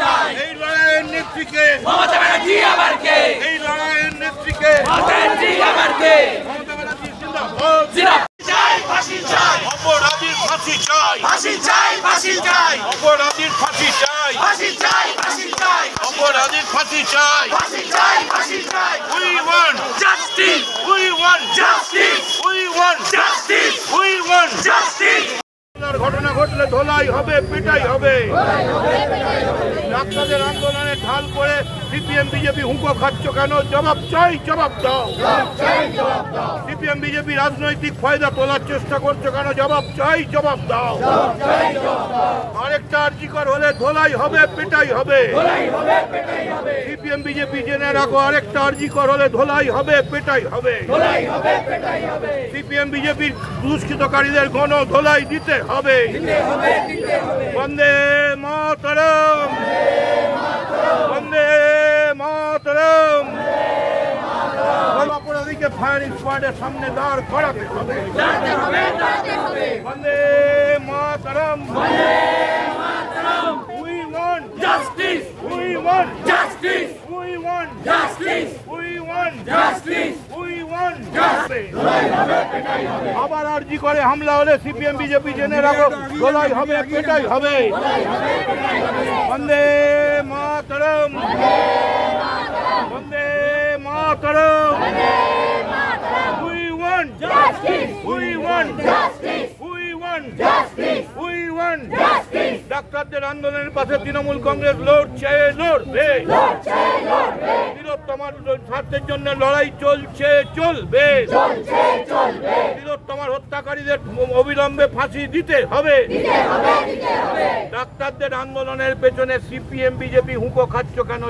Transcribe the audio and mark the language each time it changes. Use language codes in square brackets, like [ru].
[bn] এই লড়াইয়ের নেত্রীকে, এই লড়াইয়ের নেত্রীকে অপরাধীর ফাঁসি চাই, অপরাধীর ফাঁসি চাই, অপরাধীর ফাঁসি চাই। [en] We want justice, we want justice, we want justice, we want justice। [bn] ঘটনা ঘটলে ধোলাই হবে, পিটাই হবে। ডাক্তারদের আন্দোলনে ঢাল করে সিপিএম বিজেপি হুঁকো খাচ্ছ কেন? জবাব চাই, জবাব দাও। সিপিএম বিজেপি রাজনৈতিক ফায়দা তোলার চেষ্টা করছো কেন? জবাব চাই, জবাব দাও। আরেকটা আরজিকর হলে ধোলাই হবে, পেটাই হবে। সিপিএম বিজেপি জেনে রাখো, আরেকটা আরজিকর হলে ধোলাই হবে, পেটাই হবে। সিপিএম বিজেপির দুষ্কৃতকারীদের গণ ধোলাই দিতে হবে। বন্দে মাতরম, বন্দে মাতরম। অপরাধীকে ফায়ারিং স্কোয়াডের সামনে দাঁড় করাতে হবে। বন্দে মাতরম। [en] We want justice, we want justice, we want justice, we want justice, we want justice। [bn] আবার আরজি করে হামলা হলে সিপিএম বিজেপি জেনে রাখো, ধোলাই হবে, পেটাই হবে। বন্দে মাতরম, বন্দে মাতরম। [en] We want justice, we want justice, we want justice, we want justice। [bn] ডাক্তারদের আন্দোলনের পাশে তৃণমূল কংগ্রেস লড়ছে, লড়বে। বৃহত্তমার স্বার্থের জন্য লড়াই চলছে, চলবে। বৃহত্তমার হত্যাকারীদের অবিলম্বে ফাঁসি দিতে হবে। ডাক্তারদের আন্দোলনের পেছনে সিপিএম বিজেপি হুঁকো খাচ্ছ কেন?